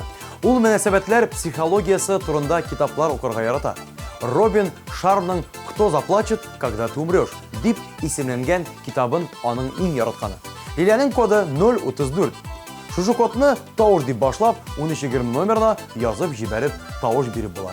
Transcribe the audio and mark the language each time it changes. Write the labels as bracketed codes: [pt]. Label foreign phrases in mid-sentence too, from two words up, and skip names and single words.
[tt] Ул мөнәсәбәтләр психологиясы турында китаплар укырга ярата. Робин Шармның «Кто заплачет, когда ты умрешь» дип исемләнгән китабын аның иң яратканы. Лилияның коды 034. Шушы кодны тавыш дип башлап, 1320 номерына язып җибәреп тавыш биреп була.